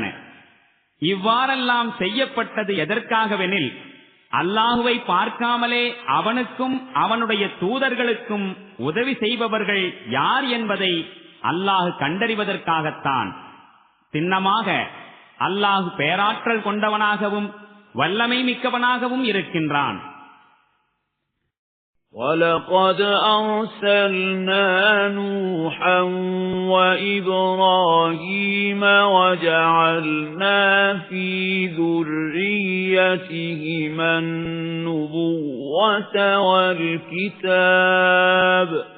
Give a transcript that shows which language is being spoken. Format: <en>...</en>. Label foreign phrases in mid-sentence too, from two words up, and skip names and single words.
<ta>இவ்வாறெல்லாம் செய்யப்பட்டது எதற்காகவெனில், அல்லாஹுவை பார்க்காமலே அவனுக்கும் அவனுடைய தூதர்களுக்கும் உதவி செய்பவர்கள் யார் என்பதை அல்லாஹ் கண்டறிவதற்காகத்தான். சின்னமாக அல்லாஹ் பேராற்றல் கொண்டவனாகவும் வல்லமை மிக்கவனாகவும் இருக்கின்றான்.</ta> <ar>وَلَقَدْ أَرْسَلْنَا نُوحًا وَإِبْرَاهِيمَ وَجَعَلْنَا فِي ذُرِّيَّتِهِمَا النُّبُوَّةَ وَالْكِتَابَ</ar>